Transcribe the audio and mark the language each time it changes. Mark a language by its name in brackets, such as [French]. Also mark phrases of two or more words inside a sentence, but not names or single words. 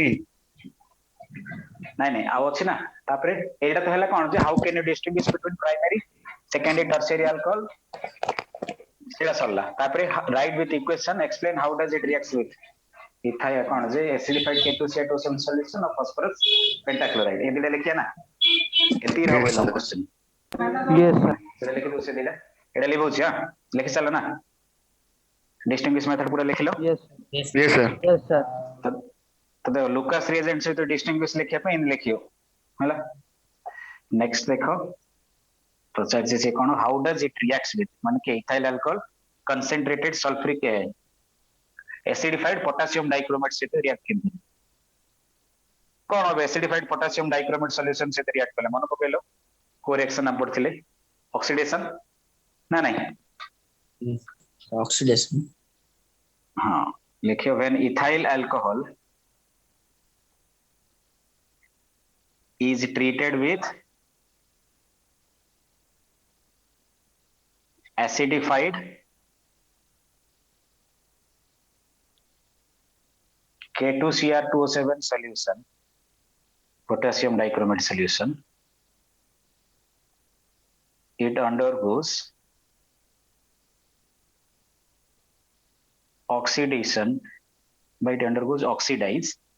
[Odia] ନାଇଁ ନାଇଁ ଆଉ ଅଛି ନା ତାପରେ ଏଇଟା ତ ହେଲା କଣ ଯେ [English] how can you distinguish between primary secondary tertiary alcohol [Odia] ସେଇଟା ସରିଲା ତାପରେ [English] write with equation explain how does it react with ethyl [Odia] କଣ ଯେ [English] acidified K2Cr2O7 solution of phosphorus pentachloride [Odia] ଏ ଦିଟା ଲେଖିଆ ନା ଏତିକି ହବ [English] Yes, ଲଙ୍ଗ sir. କ୍ୱେଶ୍ଚନ yes sir [Odia] ସେଇଟା ଲେଖି ଦଉ ସେ ଦିଟା ଏଇଟା ଲିଭଉଛି ହଁ ଲେଖି ସାରିଲ ନା [English] distinguish method [Odia] ପୁରା ଲେଖିଲ [English] यस Yes. Yes, sir. yes sir [Odia] ତ ଦେଖ [English] Lucas reagent [Odia] ସହିତ ଡିଷ୍ଟିଂଗୁଇଶ ଲେଖିବା ପାଇଁ ଏମିତି ଲେଖିବ ହେଲା ନେକ୍ସଟ ଦେଖ ପଚାରିଛି ସେ କଣ [English] how does it react with [Odia] ମାନେ କି [English] ethyl alcohol concentrated sulphuric acidified potassium dichromate [Odia] ସହିତ ରିଆକ୍ଟ କେମିତି କଣ হবে [English] acidified potassium dichromate solution [Odia] ସହିତ ରିଆକ୍ଟ କଲେ ମନେ ପକେଇଲ କୋ ରିଆକ୍ସନ ଆମେ ପଢିଥିଲେ ଅକ୍ସିଡେସନ ନା ନାଇଁ [English] Oxidation. [Odia] ହଁ ଲେଖିବ [English] when ethyl alcohol is treated with acidified K2Cr2O7 solution potassium dichromate solution it undergoes oxidation but it undergoes oxidize